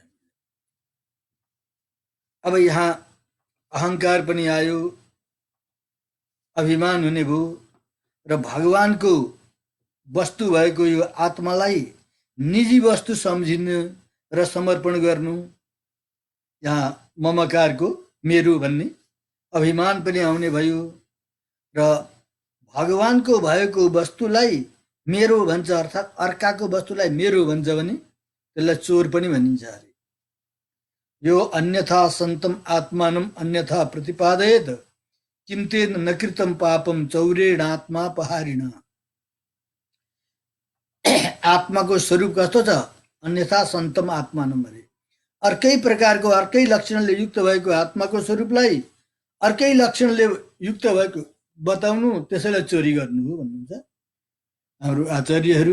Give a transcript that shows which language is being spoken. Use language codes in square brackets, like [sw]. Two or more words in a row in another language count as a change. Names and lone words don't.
[ne] अब यहाँ अहङ्कार पनि आयो, अभिमान हुने भयो, र भगवानको वस्तु भएको यो आत्मालाई निजी वस्तु सम्झिनु र समर्पण गर्नु, यहाँ ममकारको मेरो भन्ने अभिमान पनि आउने भयो। र भगवानको भएको वस्तुलाई मेरो भन्छ, अर्थात् अर्काको वस्तुलाई मेरो भन्छ भने त्यसलाई चोर पनि भनिन्छ अरे। [sa] यो अन्यथा सन्तम आत्मानम अन्यथा प्रतिपादयेत किम तेन न कृतम पापम चौरेणात्मा पहारिण। [ne] आत्माको स्वरूप कस्तो छ? [sa] अन्यथा सन्तम आत्मानम [ne] अरे। अर्कै प्रकारको अर्कै लक्षणले युक्त भएको आत्माको स्वरूपलाई अर्कै लक्षणले युक्त भएको बताउनु त्यसैलाई चोरी गर्नु हो भन्नुहुन्छ हाम्रो आचार्यहरू।